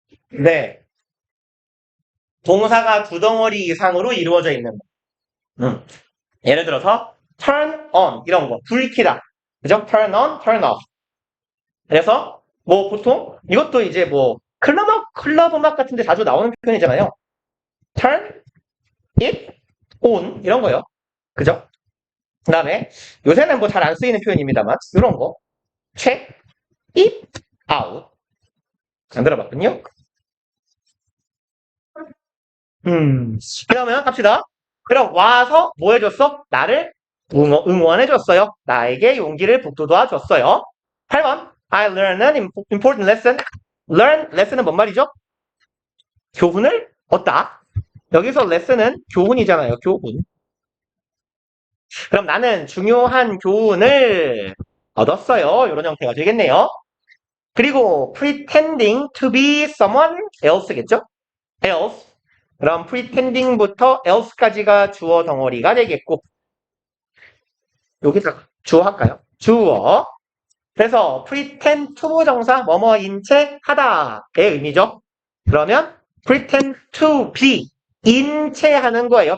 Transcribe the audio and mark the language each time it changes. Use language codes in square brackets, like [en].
[ko] 네. 동사가 두 덩어리 이상으로 이루어져 있는 거. 음. 예를 들어서, [en] turn on, [ko] 이런 거. 불 켜다. 그죠? [en] turn on, turn off. [ko] 그래서, 뭐, 보통, 이것도 이제 뭐, 클럽 음악 같은 데 자주 나오는 표현이잖아요. [en] turn it on, [ko] 이런 거요. 그죠? 그 다음에, 요새는 뭐 잘 안 쓰이는 표현입니다만, 이런 거. [en] check it out. [ko] 안 들어봤군요. 그러면 갑시다. 그럼 와서 뭐 해줬어? 나를 응원해줬어요. 나에게 용기를 북돋아 줬어요. 8번. [en] I learned an important lesson. [ko] learn, lesson은 뭔 말이죠? 교훈을 얻다. 여기서 lesson은 교훈이잖아요. 교훈. 그럼 나는 중요한 교훈을 얻었어요. 이런 형태가 되겠네요. 그리고 [en] pretending to be someone else [ko] 겠죠? [en] else. [ko] 그럼 pretending부터 else까지가 주어 덩어리가 되겠고, 여기서 주어 할까요? 주어. 그래서 [en] pretend to [ko] 정사 뭐뭐인 채 하다의 의미죠. 그러면 [en] pretend to be [ko] 인채 하는 거예요.